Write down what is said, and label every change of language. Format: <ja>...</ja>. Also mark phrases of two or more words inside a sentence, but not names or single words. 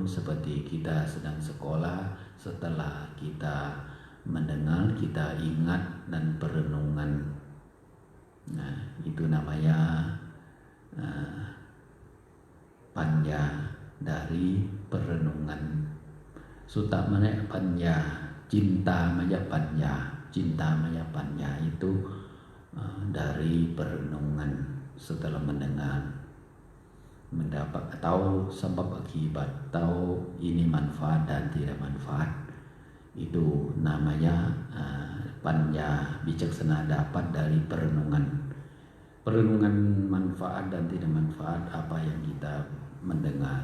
<id>Seperti kita sedang sekolah, setelah kita mendengar, kita ingat dan perenungan. Itu namanya panya dari perenungan.</id> <pi>Sutta maya panya, cinta maya panya. Cinta maya panya</pi> <id>itu dari perenungan setelah mendengar. mendapat, tahu sebab akibat, tahu ini manfaat dan tidak manfaat. Itu namanya panya bijaksana, dapat dari perenungan manfaat dan tidak manfaat apa yang kita mendengar.</id>